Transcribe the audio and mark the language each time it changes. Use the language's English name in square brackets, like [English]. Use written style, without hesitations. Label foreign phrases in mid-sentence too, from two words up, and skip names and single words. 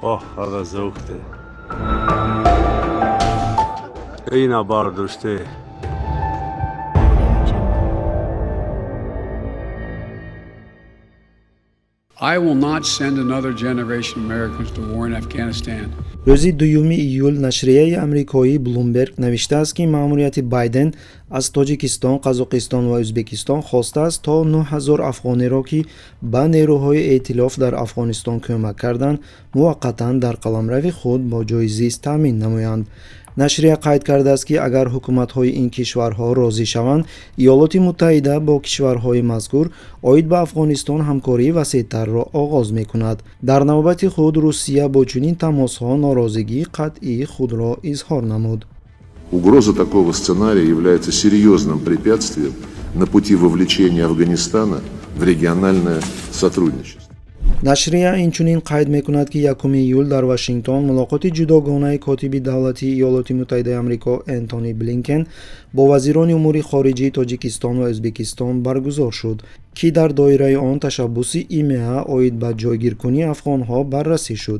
[English] Oh, aga zauqte. Ina barduşte. I will not send another generation of Americans to war in Afghanistan. [Tajik] рӯзи 2 июл нашрияи амрикои Bloomberg навиштааст, ки маъмурияти Байден аз Тоҷикистон, Қазоқистон ва Ӯзбекистон хостааст то 9000 афғонеро, ки ба нерӯҳои эътилоф дар Афғонистон кӯмак карданд, муваққатан дар қаламрави худ бо ҷойи зист таъмин намоянд. нашрия қайд кардааст, ки агар ҳукуматҳои ин кишварҳо розӣ шаванд, иёлоти муттаҳида бо кишварҳои мазкур оид ба Афғонистон ҳамкории васеътарро оғоз мекунад. дар навбати худ Русия бо чунин тамосҳо норозигии қатъии худро изҳор намуд. [Russian] Угроза такого сценария является серьезным препятствием на пути вовлечения Афганистана в региональное сотрудничество. [Tajik] нашрия инчунин қайд мекунад, ки 1 июл дар Вашингтон мулоқоти ҷудогонаи котиби давлати Иёлоти Муттаҳидаи Амрико Энтони Блинкен бо вазирони умури хориҷии Тоҷикистон ва Ӯзбекистон баргузор шуд, ки дар доираи он ташаббуси ИМЕА оид ба ҷойгиркунии афғонҳо баррасӣ шуд.